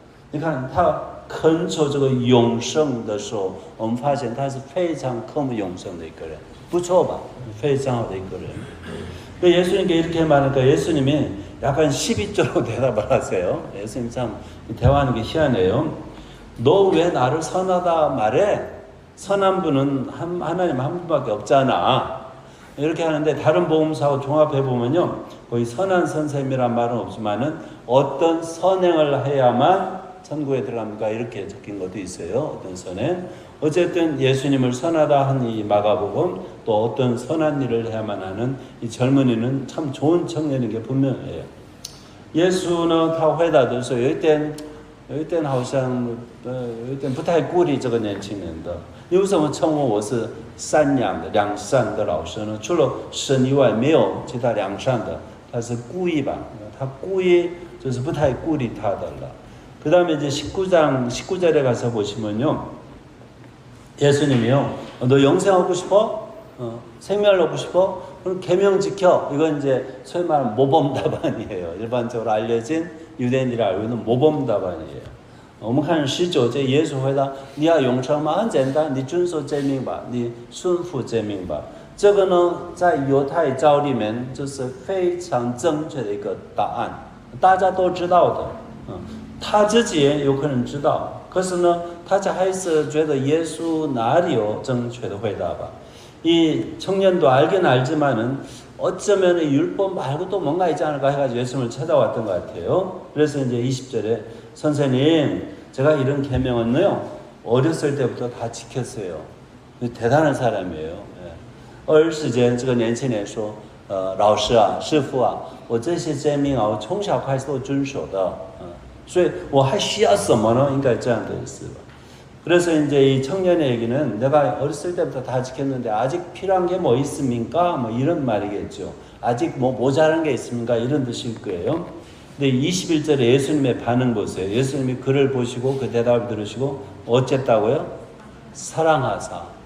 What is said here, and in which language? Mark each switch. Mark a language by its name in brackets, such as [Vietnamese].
[Chinese] 你看他恳求这个永生的时候，我们发现他是非常渴慕永生的一个人，不错吧？非常好的一个人。 [Korean] 예수님께 이렇게 말하니까 예수님이 약간 12조로 대답을 하세요. 예수님 참 대화하는 게 희한해요. 너 왜 나를 선하다 말해? 선한 분은 하나님 한 분밖에 없잖아. 이렇게 하는데 다른 복음서하고 종합해보면요, 거의 선한 선생님이란 말은 없지만은 어떤 선행을 해야만 천국에 들어갑니까? 이렇게 적힌 것도 있어요. 어떤 선행. 어쨌든 예수님을 선하다 한 이 마가복음, 또 어떤 선한 일을 해야만 하는 이 젊은이는 참 좋은 청년인 게 분명해요. 예수는 [Chinese] 他回答的时候有一点好像有一点不太鼓励这个年轻人的。你为什么称我是善良的良善的老师呢？除了神以外没有其他良善的，他是故意吧？他故意就是不太鼓励他的了。 [Korean] 그 다음에 이제 19절에 가서 보시면요. 예수님이요. 너 영생 얻고 싶어? 생명을 얻고 싶어? 그럼 계명 지켜. 이건 이제 소위 말하는 모범 답안이에요. 일반적으로 알려진 유대인들이 알고 있는 모범 답안이에요. [Chinese] 我们看19节，耶稣回答：“你要永生吗？很简单，你遵守诫命吧，你顺服诫命吧。” 这个呢，在犹太教里面就是非常正确的一个答案，大家都知道的。他自己也有可能知道，可是呢，大家还是觉得耶稣哪里有正确的回答吧？ [Korean] 이 청년도 알긴 알지만은 어쩌면 율법 말고 또 뭔가 있지 않을까 해가지고 예수님을 찾아왔던 것 같아요. 그래서 이제 20절에 선생님, 제가 이런 계명은요 어렸을 때부터 다 지켰어요. 대단한 사람이에요. [Chinese] 20节这个年轻人说，老师啊，师傅啊，我这些诫命啊，我从小开始都遵守的，所以我还需要什么呢？应该这样的意思吧。 [Korean] 그래서 이제 이 청년에게는 내가 어렸을 때부터 다 지켰는데 아직 필요한 게 뭐 있습니까? 뭐 이런 말이겠죠. 아직 뭐 모자란 게 있습니까? 이런 뜻일 거예요. 근데 21절에 예수님의 반응 보세요. 예수님이 그를 보시고 그 대답을 들으시고 어쨌다고요? 사랑하사.